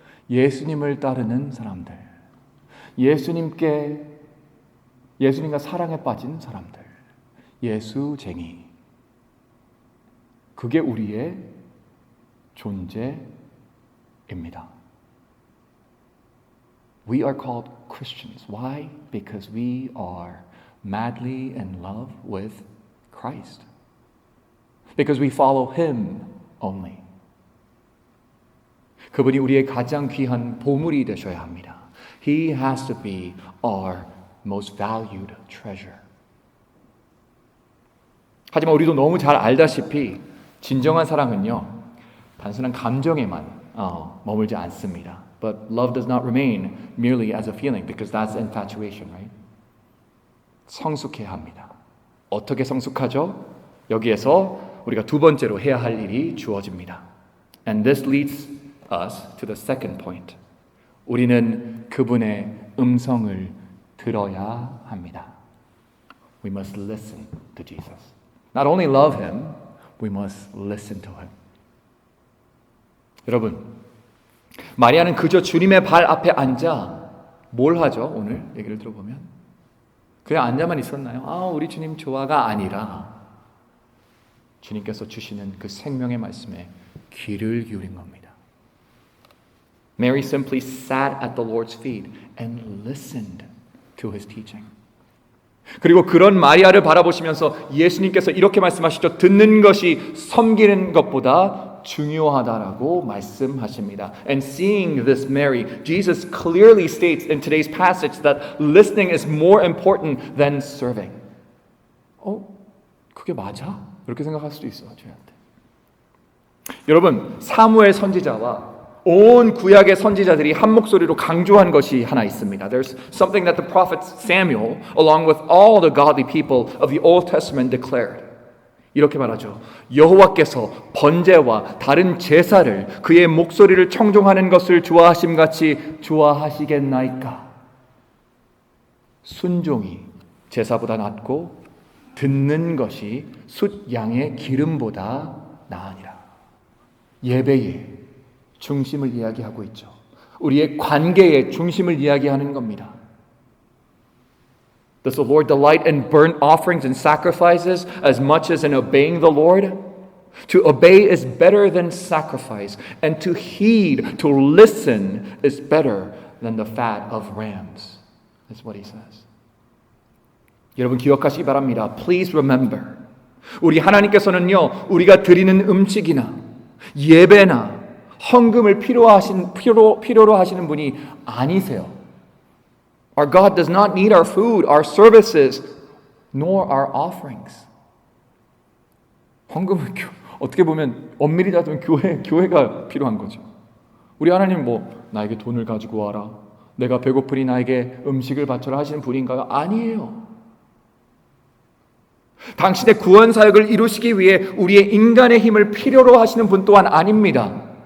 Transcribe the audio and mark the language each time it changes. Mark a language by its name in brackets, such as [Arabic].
[Korean] 예수님을 따르는 사람들, 예수님과 사랑에 빠진 사람들, 예수쟁이. 그게 우리의 존재입니다. [English] We are called Christians. Why? Because we are madly in love with Christ. Because we follow Him only. [Korean] 그분이 우리의 가장 귀한 보물이 되셔야 합니다. [English] He has to be our most valued treasure. [Korean] 하지만 우리도 너무 잘 알다시피 진정한 사랑은요, 단순한 감정에만 머물지 않습니다. [English] But love does not remain merely as a feeling because that's infatuation, right? [Korean] 성숙해야 합니다. 어떻게 성숙하죠? 여기에서 우리가 두 번째로 해야 할 일이 주어집니다. [English] And this leads us to the second point. [Korean] 우리는 그분의 음성을 들어야 합니다. [English] We must listen to Jesus. Not only love Him, we must listen to Him. [Korean] 여러분, 마리아는 그저 주님의 발 앞에 앉아 뭘 하죠? 오늘 얘기를 들어보면 그냥 앉아만 있었나요? 우리 주님 좋아가 아니라 주님께서 주시는 그 생명의 말씀에 귀를 기울인 겁니다. [English] Mary simply sat at the Lord's feet and listened to His teaching. [Korean] 그리고 그런 마리아를 바라보시면서 예수님께서 이렇게 말씀하시죠. 듣는 것이 섬기는 것보다 중요하다라고 말씀하십니다. [English] And seeing this Mary, Jesus clearly states in today's passage that listening is more important than serving. [Korean] 그게 맞아? 이렇게 생각할 수도 있어, 저희한테. 여러분, 사무엘 선지자와 온 구약의 선지자들이 한 목소리로 강조한 것이 하나 있습니다. [English] There's something that the prophet Samuel, along with all the godly people of the Old Testament, declared. [Korean] 이렇게 말하죠. 여호와께서 번제와 다른 제사를 그의 목소리를 청종하는 것을 좋아하심같이 좋아하시겠나이까? 순종이 제사보다 낫고 듣는 것이 숫 양의 기름보다 나으니라. 예배의 중심을 이야기하고 있죠. 우리의 관계의 중심을 이야기하는 겁니다. [English] Does the Lord delight in burnt offerings and sacrifices as much as in obeying the Lord? To obey is better than sacrifice, and to heed, to listen is better than the fat of rams. That's what he says. [Korean] 여러분 기억하시기 바랍니다. [English] Please remember. [Korean] 우리 하나님께서는요, 우리가 드리는 음식이나 예배나 헌금을 필요로 하시는 분이 아니세요. [English] Our God does not need our food, our services, nor our offerings. [Korean] 헌금은 어떻게 보면 엄밀히 따지면 교회가 필요한 거죠. 우리 하나님 나에게 돈을 가지고 와라, 내가 배고프니 나에게 음식을 바쳐라 하시는 분인가요? 아니에요. 당신의 구원 사역을 이루시기 위해 우리의 인간의 힘을 필요로 하시는 분 또한 아닙니다.